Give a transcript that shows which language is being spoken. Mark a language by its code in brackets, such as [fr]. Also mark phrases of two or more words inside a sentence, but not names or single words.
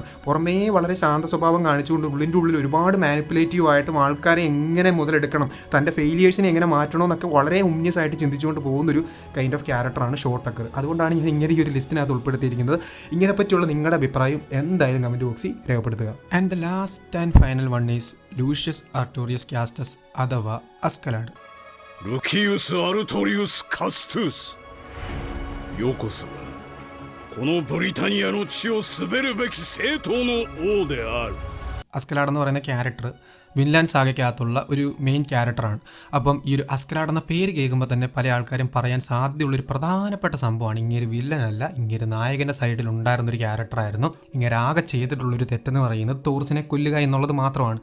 [ml] പുറമേ വളരെ ശാന്ത സ്വഭാവം കാണിച്ചുകൊണ്ട് ഉള്ളിൻ്റെ ഉള്ളിൽ ഒരുപാട് മാനിപ്പുലേറ്റീവ് ആയിട്ടും ആൾക്കാരെ എങ്ങനെ മുതലെടുക്കണം, തൻ്റെ ഫെയിലിയേഴ്സിനെ എങ്ങനെ മാറ്റണമെന്നൊക്കെ വളരെ ഉമ്യസ് ആയിട്ട് ചിന്തിച്ചുകൊണ്ട് പോകുന്നൊരു [en] kind of character [ml] ഷോ ടക്കർ. അതുകൊണ്ടാണ് ഞാൻ ഇങ്ങനെ ഈ ഒരു ലിസ്റ്റിനകത്ത് ഉൾപ്പെടുത്തിയിരിക്കുന്നത്. ഇതിനെ പറ്റിയുള്ള നിങ്ങളുടെ അഭിപ്രായം എന്തായാലും [en] comment box [ml] രേഖപ്പെടുത്തുക. [en] And the last and final one is Lucius Artorius Castus അഥവാ അസ്കലാഡ്. [ja] ルキウス・アルトリウス・カストゥス、よこそがこのブリタニアの地を滑るべき正当の王である。 [ml] അസ്കലാഡ് എന്ന് പറയുന്ന ക്യാരക്ടർ വിൻലാൻഡ് സാഗയ്ക്കകത്തുള്ള ഒരു [en] main character. [ml] അപ്പം ഈ ഒരു അസ്കലാഡ് എന്ന പേര് കേൾക്കുമ്പോൾ തന്നെ പല ആൾക്കാരും പറയാൻ സാധ്യതയുള്ളൊരു പ്രധാനപ്പെട്ട സംഭവമാണ് ഇങ്ങനെ വില്ലനല്ല, ഇങ്ങനെ നായകൻ്റെ സൈഡിൽ ഉണ്ടായിരുന്നൊരു ക്യാരക്ടറായിരുന്നു. ഇങ്ങനെ ആകെ ചെയ്തിട്ടുള്ളൊരു തെറ്റെന്ന് പറയുന്നത് തോർസിനെ കൊല്ലുക എന്നുള്ളത് മാത്രമാണ്.